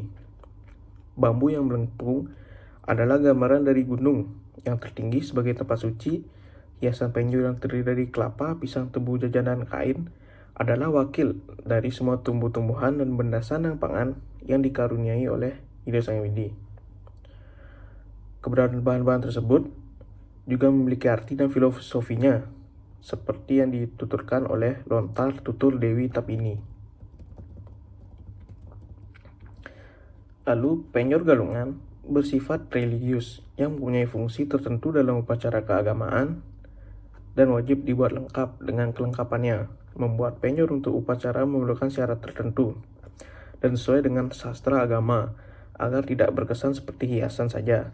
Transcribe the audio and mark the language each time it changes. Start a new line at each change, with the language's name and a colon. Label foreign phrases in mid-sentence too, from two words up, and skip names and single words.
Indonesian: Bambu yang melengkung adalah gambaran dari gunung yang tertinggi sebagai tempat suci hiasan penjor yang terdiri dari kelapa, pisang, tebu, jajanan, kain, adalah wakil dari semua tumbuh-tumbuhan dan benda sandang pangan yang dikaruniai oleh Ida Sang Hyang Widi. Keberadaan bahan-bahan tersebut juga memiliki arti dan filosofinya, seperti yang dituturkan oleh lontar tutur Dewi Tapini. Lalu, penyor galungan bersifat religius yang mempunyai fungsi tertentu dalam upacara keagamaan dan wajib dibuat lengkap. Dengan kelengkapannya, membuat penyor untuk upacara memerlukan syarat tertentu dan sesuai dengan sastra agama agar tidak berkesan seperti hiasan saja.